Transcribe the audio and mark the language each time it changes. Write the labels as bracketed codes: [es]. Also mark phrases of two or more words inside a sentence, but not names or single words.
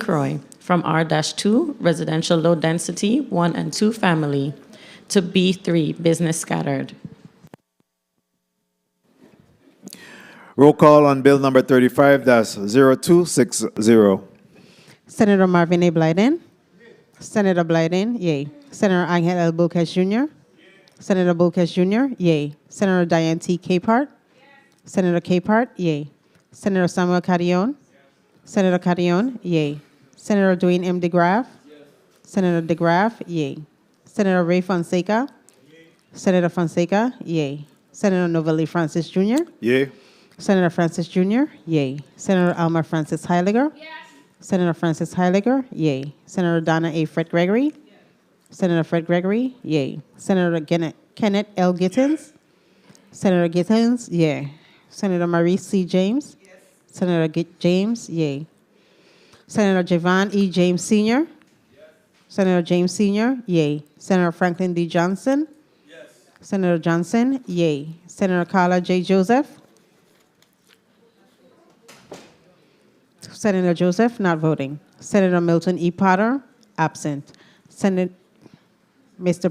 [en] Croix, from R-2, residential low density, 1 and 2 family, to B3, business scattered. Roll call on bill number 35-0260. Senator Marvin A. Blyden? Senator Blyden, yay. Senator Angel L. Bulkes Jr.? Senator Bulkes Jr., yay. Senator Diane T. Capehart? Senator Capehart, yay. Senator Samuel Carrion? Senator Carrion, yay. Senator Dwayne M. DeGraff? Senator DeGraff, yay. Senator Ray Fonseca? Senator Fonseca, yay. Senator Novelli Francis Jr.? Yay. Senator Francis Jr., yay. Senator Alma Francis Heiliger? Senator Francis Heiliger, yay. Senator Donna A. Fred Gregory? Senator Fred Gregory, yay. Senator Kenneth L. Gittins? Senator Gittins, yay. Senator Maurice C. James? Senator James, yay. Senator Javon E. James Sr.? Senator James Sr., yay. Senator Franklin D. Johnson? Senator Johnson, yay. Senator Carla J. Joseph? Senator Joseph, not voting. Senator Milton E. Potter, absent. Mr.